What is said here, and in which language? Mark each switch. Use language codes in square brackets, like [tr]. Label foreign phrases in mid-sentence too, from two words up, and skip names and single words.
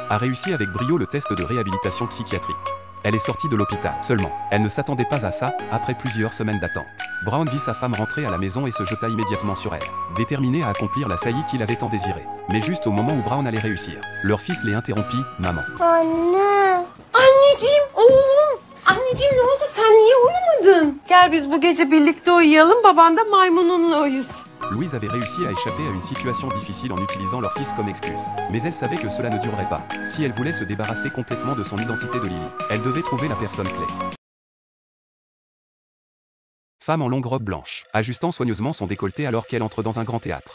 [fr] A réussi avec brio le test de réhabilitation psychiatrique. Elle est sortie de l'hôpital. Seulement, elle ne s'attendait pas à ça, après plusieurs semaines d'attente. Brown vit sa femme rentrer à la maison et se jeta immédiatement sur elle, déterminé à accomplir la saillie qu'il avait tant désirée. Mais juste au moment où Brown allait réussir, leur fils les interrompit, maman. [tr] Anne. Anneciğim, oğlum. Anneciğim ne oldu? Sen niye uyumadın? Gel biz bu gece birlikte uyuyalım. Baban da maymununla uyusun. [fr] Louise avait réussi à échapper à une situation difficile en utilisant leur fils comme excuse. Mais elle savait que cela ne durerait pas. Si elle voulait se débarrasser complètement de son identité de Lily, elle devait trouver la personne clé. Femme en longue robe blanche, ajustant soigneusement son décolleté alors qu'elle entre dans un grand théâtre.